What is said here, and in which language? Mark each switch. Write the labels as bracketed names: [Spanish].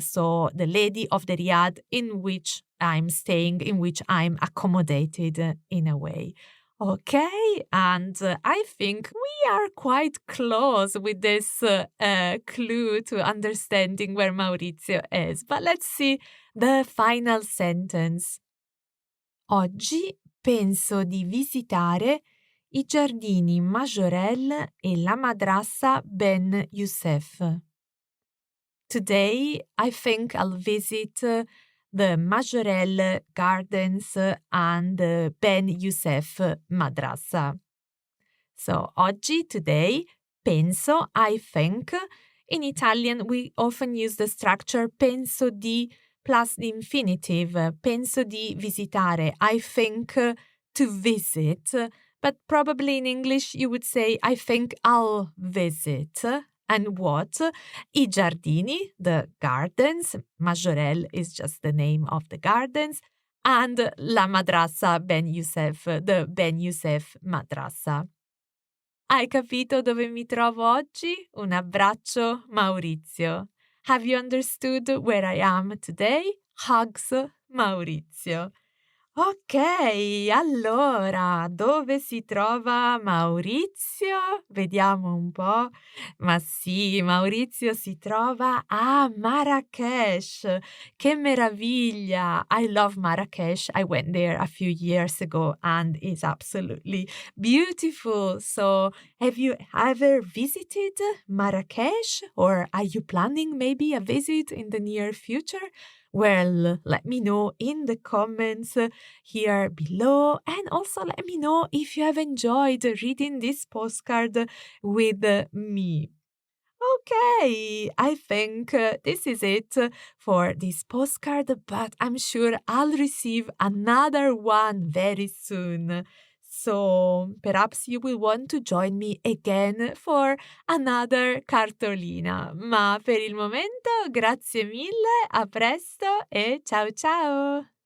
[English] So the lady of the Riad in which I'm staying, in which I'm accommodated in a way. Okay, and I think we are quite close with this clue to understanding where Maurizio is. But let's see the final sentence. [Italian] Oggi penso di visitare i giardini Majorelle e la madrassa Ben Youssef. [English] Today, I think I'll visit the Majorelle Gardens and the Ben Youssef Madrasa. So, oggi, today, penso, I think. In Italian, we often use the structure penso di plus the infinitive, [Italian] penso di visitare, [English] I think to visit, but probably in English you would say, I think I'll visit. And what? [Italian] I giardini, [English] the gardens, Majorelle is just the name of the gardens, and la madrasa Ben Youssef, the Ben Youssef madrasa. [Italian] Hai capito dove mi trovo oggi? Un abbraccio, Maurizio. [English] Have you understood where I am today? Hugs, Maurizio. [Italian] Ok, allora, dove si trova Maurizio? Vediamo un po'. Ma sì, Maurizio si trova a Marrakesh. Che meraviglia! [English] I love Marrakesh. I went there a few years ago and it's absolutely beautiful. So, have you ever visited Marrakesh? Or are you planning maybe a visit in the near future? Well, let me know in the comments here below, and also let me know if you have enjoyed reading this postcard with me. Okay, I think this is it for this postcard, but I'm sure I'll receive another one very soon. So perhaps you will want to join me again for another cartolina. [Italian] Ma per il momento, grazie mille, a presto e ciao ciao!